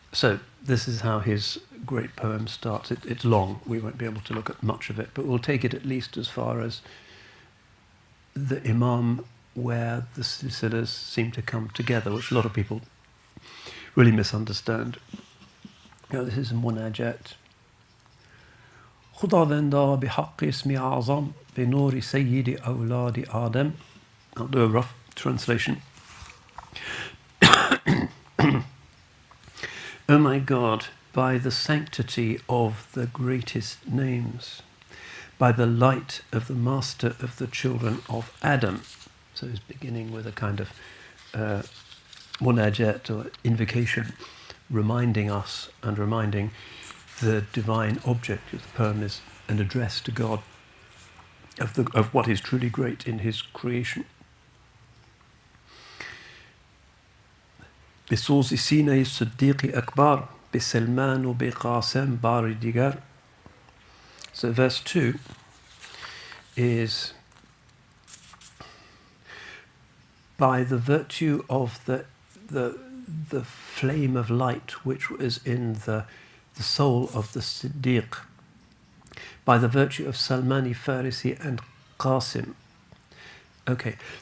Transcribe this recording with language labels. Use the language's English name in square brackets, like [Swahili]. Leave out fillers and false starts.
[English] So this is how his great poem starts. It's long, we won't be able to look at much of it, but we'll take it at least as far as the Imam, where the silsilas seem to come together, which a lot of people really misunderstand. Now, this is a munajat. [Persian] خداوندا بحق اسم أعظم بنور سيد أولاد آدم. [English] I'll do a rough translation. O my God, by the sanctity of the greatest names, by the light of the master of the children of Adam. So he's beginning with a kind of munajat, or invocation, reminding us and reminding the divine object of the poem is an address to God of what is truly great in his creation. [Persian] بسوز سینه صدیق اکبر به سلمان و به قاسم بار دیگر. [English] So verse 2 is, by the virtue of the flame of light which was in the soul of the Siddiq, by the virtue of Salmani Farisi and Qasim. Okay.